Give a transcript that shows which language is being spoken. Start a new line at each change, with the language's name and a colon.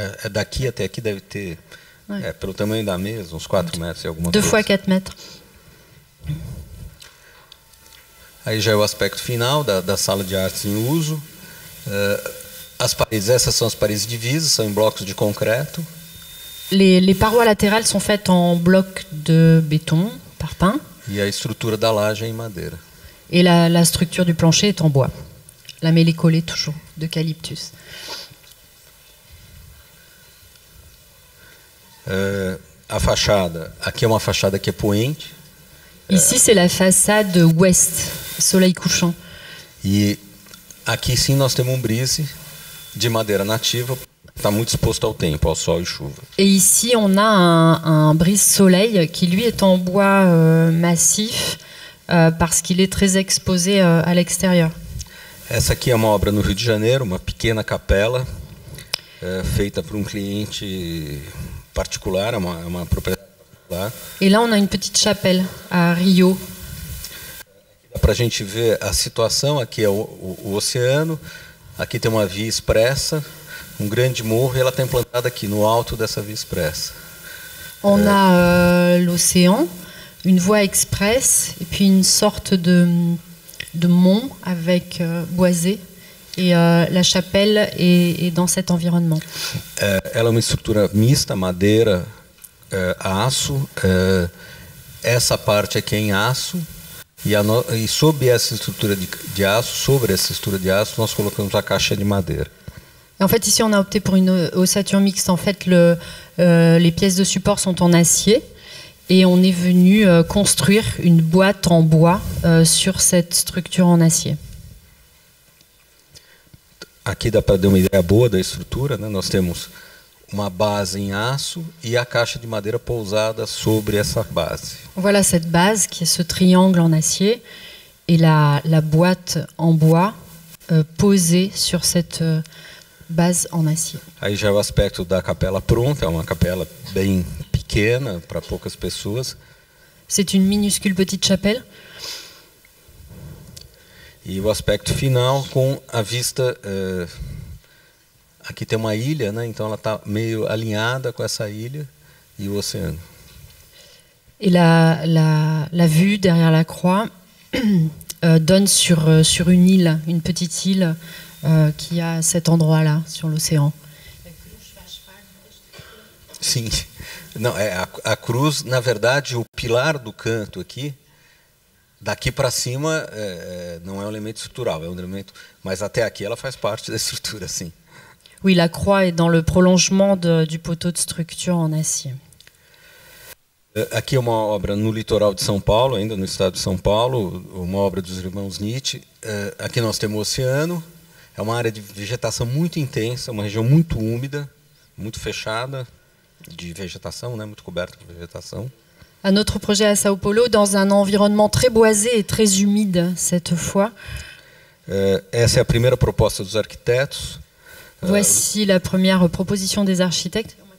Portuguese: Daqui até aqui deve ter, pelo tamanho da mesa, uns 4 metros e alguma coisa.
French: 2 fois 4 mètres.
Portuguese: Aí já é o aspecto final da sala de artes em uso. As paredes, essas são as paredes divisas, são em blocos de concreto.
French: Les parois latérales sont faites en blocs de béton, parpaing.
Portuguese: E a estrutura da laje é em madeira.
French: Et la structure du plancher est en bois. La mêlée collée toujours, d'eucalyptus.
Portuguese: A fachada, aqui é uma fachada que é poente.
French: Ici, c'est la façade ouest, soleil couchant.
Portuguese: E aqui sim nós temos um brise de madeira nativa, está muito exposto ao tempo, ao sol e chuva.
French: Et ici, on a un brise-soleil qui, lui, est en bois massif parce qu'il est très exposé à l'extérieur.
Portuguese: Essa aqui é uma obra no Rio de Janeiro, uma pequena capela feita por um cliente particular, é uma propriedade particular.
French: Et là, on a une petite chapelle à Rio.
Portuguese: Dá para a gente ver a situação, aqui é o oceano, aqui tem uma via expressa, um grande morro, e ela está implantada aqui no alto dessa via expressa.
French: On a l'océan, une voie express, et puis une sorte de mont avec boisé. Et la chapelle est dans cet environnement.
Portuguese: Ela é uma estrutura mista, madeira, aço. Essa parte aqui é em aço. E sobre essa estrutura de aço, nós colocamos a caixa de madeira.
French: En fait, ici, on a opté pour une ossature mixte. En fait, les pièces de support sont en acier et on est venu construire une boîte en bois sur cette structure en acier.
Portuguese: Aqui dá para dar uma ideia boa da estrutura, né? Nós temos uma base em aço e a caixa de madeira pousada sobre essa base.
French: Voilà cette base qui est ce triangle en acier et la boîte en bois posée sur cette base en acier.
Portuguese: Aí já é o aspecto da capela pronta, é uma capela bem pequena para poucas pessoas.
French: C'est une minuscule petite chapelle.
Portuguese: E o aspecto final com a vista. Aqui tem uma ilha, né? Então ela está meio alinhada com essa ilha e o oceano.
French: Et la vue derrière la croix donne sur une île, une petite île qui a cet endroit-là, sur l'océan.
Portuguese: Sim. Não, a cruz, na verdade, o pilar do canto aqui. Daqui para cima não é um elemento estrutural, é um elemento, mas até aqui ela faz parte da estrutura, sim.
French: Oui, la croix est dans le prolongement du poteau de structure en acier.
Portuguese: Aqui é uma obra no litoral de São Paulo, ainda no estado de São Paulo, uma obra dos irmãos Nietzsche. Aqui nós temos o oceano, é uma área de vegetação muito intensa, uma região muito úmida, muito fechada de vegetação, né, muito coberta de vegetação.
French: Un autre projet à São Paulo, dans un environnement très boisé et très humide cette fois.
Portuguese: Essa é a primeira proposta dos arquitetos.
French: Voici la première proposition des architectes.